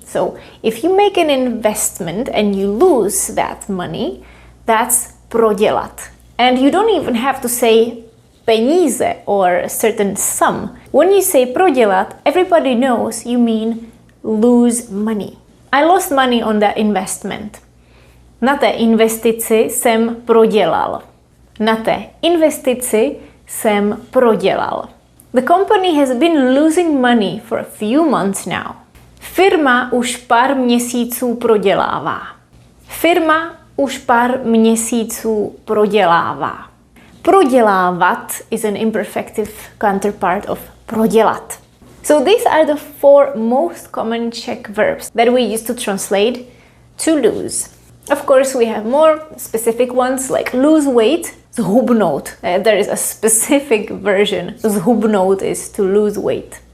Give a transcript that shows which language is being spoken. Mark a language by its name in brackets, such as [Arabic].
[English] So if you make an investment and you lose that money, that's prodělat. And you don't even have to say peníze or a certain sum. When you say prodělat, everybody knows you mean lose money. I lost money on that investment. [Czech] Na té investici jsem prodělal. Na té investici jsem prodělal. [English] The company has been losing money for a few months now. [Czech] Firma už pár měsíců prodělává. Firma už pár měsíců prodělává. [English] Prodělávat is an imperfective counterpart of prodělat. So these are the 4 most common Czech verbs that we use to translate to lose. Of course, we have more specific ones like lose weight, zhubnout. There is a specific version. Zhubnout is to lose weight.